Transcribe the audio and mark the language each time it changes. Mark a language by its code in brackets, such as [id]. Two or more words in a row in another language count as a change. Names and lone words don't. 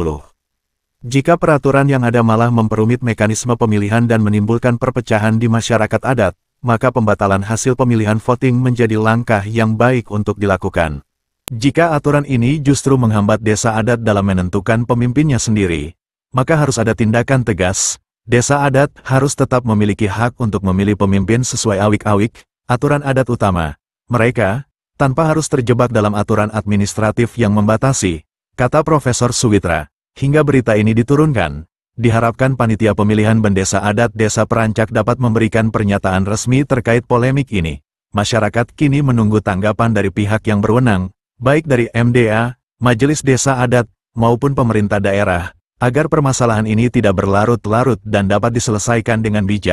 [id] Jika peraturan yang ada malah memperumit mekanisme pemilihan dan menimbulkan perpecahan di masyarakat adat, maka pembatalan hasil pemilihan voting menjadi langkah yang baik untuk dilakukan. Jika aturan ini justru menghambat desa adat dalam menentukan pemimpinnya sendiri, maka harus ada tindakan tegas. Desa adat harus tetap memiliki hak untuk memilih pemimpin sesuai awik-awik, aturan adat utama mereka, tanpa harus terjebak dalam aturan administratif yang membatasi, kata Profesor Suwitra. Hingga berita ini diturunkan, diharapkan panitia pemilihan bendesa adat Desa Perancak dapat memberikan pernyataan resmi terkait polemik ini. Masyarakat kini menunggu tanggapan dari pihak yang berwenang, baik dari MDA, Majelis Desa Adat, maupun pemerintah daerah, agar permasalahan ini tidak berlarut-larut dan dapat diselesaikan dengan bijak.